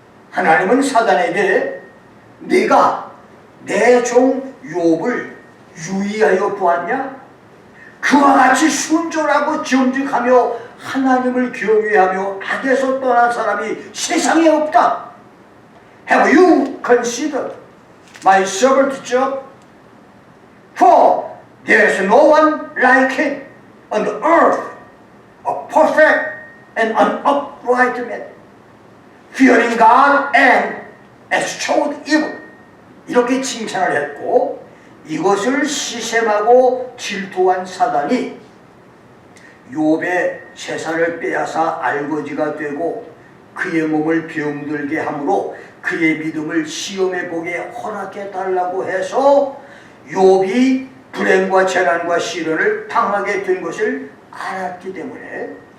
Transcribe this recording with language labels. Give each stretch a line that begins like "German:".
Korean: 하나님은 사단에게 네가 내 종 욥을 유의하여 보았냐? 그와 같이 순전하고 정직하며 하나님을 경외하며 악에서 떠난 사람이 세상에 없다.
English: Have you considered my servant Job? For there is no one like him on the earth, a perfect and an upright man, fearing God and eschewed evil.
Korean: 이렇게 칭찬을 했고, 이것을 시샘하고 질투한 사단이 욥의 재산을 빼앗아 알거지가 되고 그의 몸을 병들게 함으로 그의 믿음을 시험해 보게 허락해 달라고 해서 욥이 불행과 재난과 시련을 당하게 된 것을 알았기 때문에